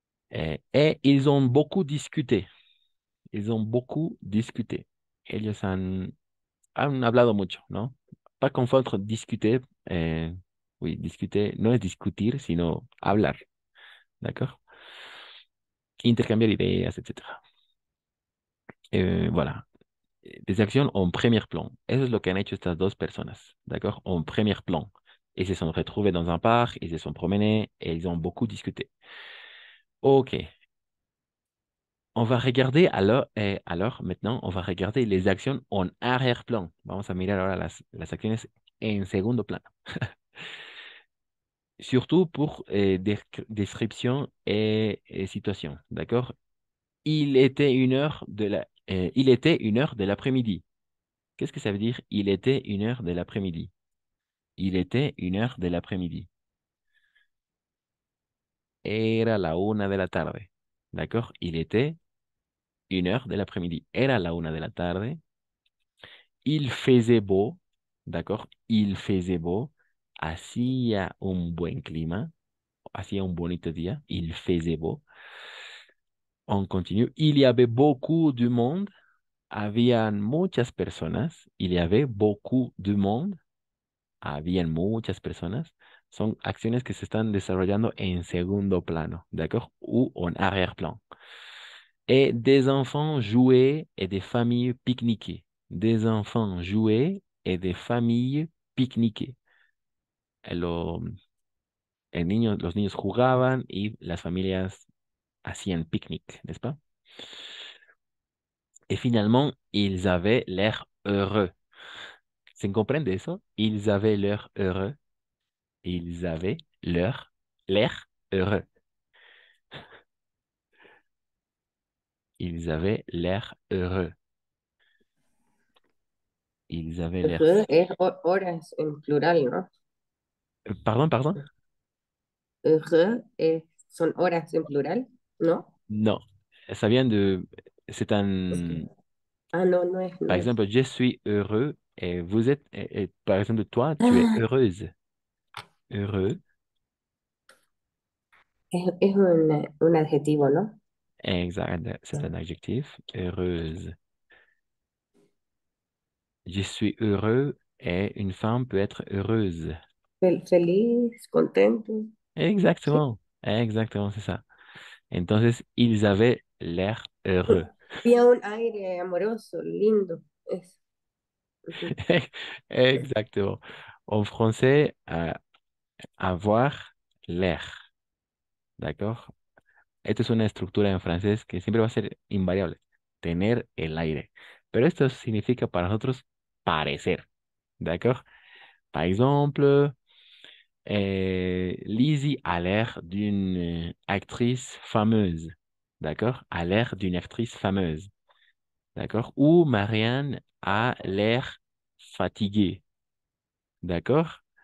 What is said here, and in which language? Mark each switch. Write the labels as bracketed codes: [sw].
[fr] Et ils ont beaucoup discuté. Ils ont beaucoup discuté. [es] Ellos han hablado mucho, ¿no? [fr] Pas confondre discuter. Oui, discuter [es] no es discutir, sino hablar. [fr] D'accord? [es] Intercambiar ideas, etc. [fr] Voilà. Des actions en premier plan. [es] Eso es lo que han hecho estas dos personas. [fr] D'accord? En premier plan. Ils se sont retrouvés dans un parc, ils se sont promenés et ils ont beaucoup discuté. Ok. On va regarder alors maintenant, on va regarder les actions en arrière-plan. [es] Vamos a mirar ahora las acciones en segundo plano. [fr] Surtout pour description et situation. D'accord? Il était 1 heure il était 1 heure de l'après-midi. Qu'est-ce que ça veut dire? Il était 1 heure de l'après-midi. Il était 1 heure de l'après-midi. [es] Era la 1 de la tarde. [fr] D'accord? Il était 1 heure de l'après-midi. [es] Era la 1 de la tarde. [fr] Il faisait beau. D'accord? Il faisait beau. [es] Hacía un buen clima. Hacía un bonito día. [fr] Il faisait beau. On continue. Il y avait beaucoup de monde. [es] Habían muchas personas. [fr] Il y avait beaucoup de monde. [es] Habían muchas personas. Son acciones que se están desarrollando en segundo plano, d'accord? [fr] Ou en arrière-plan. Et des enfants jouaient et des familles pique-niquaient. Des enfants jouaient et des familles pique-niquaient. [es] Los niños jugaban y las familias hacían pique-nique, [fr] n'est-ce pas? Et finalement, ils avaient l'air heureux. [es] ¿Se comprende eso? [fr] Ils avaient l'air heureux. Ils avaient l'air heureux. Ils avaient l'air heureux. Ils avaient l'air... [es] Heureux es horas en plural, ¿no? [fr] Pardon, pardon? [es] Heureux son horas en plural, ¿no? [fr] Non. Ça vient de... C'est un... [es] Ok. Ah, no, no es, no [fr] Par [es] es. [fr] exemple, je suis heureux et vous êtes... et par exemple, toi, tu es heureuse. Heureux. [es] Es un adjetivo, ¿no? [fr] Exact. C'est un adjectif. Heureuse. Je suis heureux et une femme peut être heureuse. [es] Feliz, contento. Sí. [fr] Exactement. Exactement, c'est ça. [es] Entonces, [fr] ils avaient l'air heureux. [es] Había un aire amoroso, lindo. Eso. Ujú. [fr] Exactement. En français, avoir l'air. ¿D'accord? [es] Esta es una estructura en francés que siempre va a ser invariable. Tener el aire. Pero esto significa para nosotros parecer. [fr] ¿D'accord? Par exemple, Lizzie a l'air d'une actrice fameuse. D'accord? A l'air d'une actrice fameuse. D'accord? Ou Marianne a l'air fatiguée. D'accord?